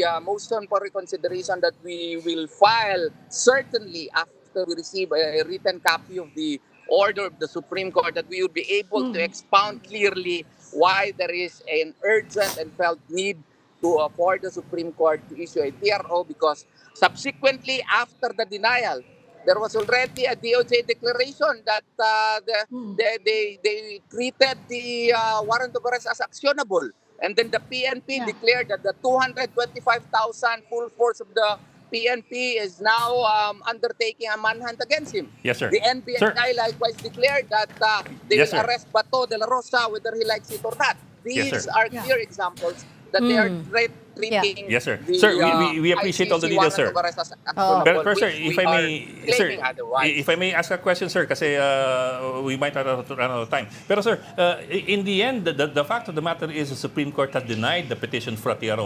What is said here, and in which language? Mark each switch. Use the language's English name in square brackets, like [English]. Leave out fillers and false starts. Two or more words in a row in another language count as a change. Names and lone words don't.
[English] motion for reconsideration that we will file certainly after we receive a written copy of the order of the Supreme Court, that we will be able to expound clearly why there is an urgent and felt need for the Supreme Court to issue a TRO, because subsequently after the denial, there was already a DOJ declaration that they treated the warrant of arrest as actionable. And then the PNP declared that the 225,000 full force of the PNP is now undertaking a manhunt against him. Yes, sir. The NBI likewise declared that they Yes, will sir. arrest Bato de la Rosa whether he likes it or not. Yes, These sir. are clear examples that they are treating Yes, sir. the, Sir, we appreciate all the ICC details, sir. warrant of arrest as actionable, Pero sir, which if we I may, are sir, claiming otherwise. if I may ask a question, sir, kasi we might run out of time. Pero sir, in the end, the fact of the matter is the Supreme Court has denied the petition for a TRO.